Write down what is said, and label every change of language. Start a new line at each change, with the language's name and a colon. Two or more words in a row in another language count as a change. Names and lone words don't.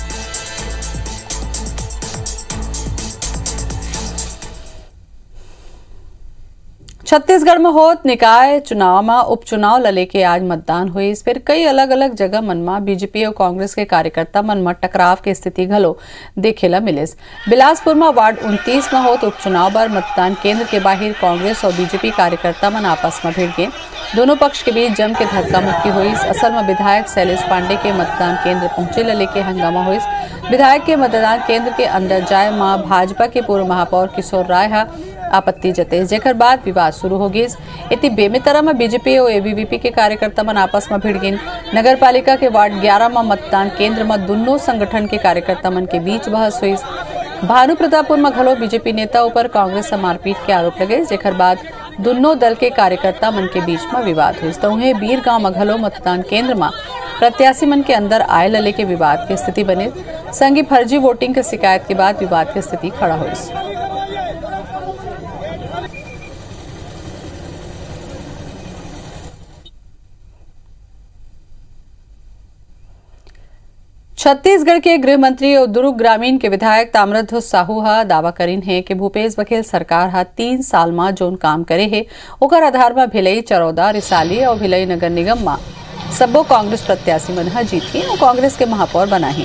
Chhattisgarhi: छत्तीसगढ़ में होत निकाय चुनाव में उपचुनाव ल लेके आज मतदान हुई। फिर कई अलग अलग जगह मन में बीजेपी और कांग्रेस के कार्यकर्ता मन में टकराव की स्थिति घलो देखे ला मिलिस। बिलासपुर में वार्ड 29 में होत उपचुनाव पर मतदान केंद्र के बाहर कांग्रेस और बीजेपी कार्यकर्ता मन आपस में भिड़ गए। दोनों पक्ष के बीच जम के धक्का मुक्की हुई। असल में विधायक शैलेश पांडे के मतदान केंद्र पहुंचे ला लेके हंगामा हुई। विधायक के मतदान केंद्र के अंदर जाए में भाजपा के पूर्व महापौर किशोर राय आपत्ति जते, जेकर बाद विवाद शुरू हो गई। इतनी बेमितरा में बीजेपी और एबीवीपी के कार्यकर्ता मन आपस में भिड़ गए। नगर पालिका के वार्ड 11 में मतदान केंद्र में दोनों संगठन के कार्यकर्ता मन के बीच बहस हुई। भानु प्रतापपुर में घलो बीजेपी नेता ऊपर कांग्रेस से मारपीट के आरोप लगे, जेकर बाद दोनों दल के कार्यकर्ता मन के बीच में विवाद हुई। तो उन्हें बीर गांव में घलो मतदान केंद्र में प्रत्याशी मन के अंदर आए लले के विवाद की स्थिति बने। संगी फर्जी वोटिंग की शिकायत के बाद विवाद की स्थिति खड़ा हुई। छत्तीसगढ़ के गृह मंत्री और दुर्ग ग्रामीण के विधायक ताम्रध्वज साहू दावा करीन है कि भूपेश बघेल सरकार 3 साल में जोन काम करे है ओकर आधार में भिलाई, चरौदा, रिसाली और भिलाई नगर निगम में सब्बो कांग्रेस प्रत्याशी मन जीती और कांग्रेस के महापौर बना है।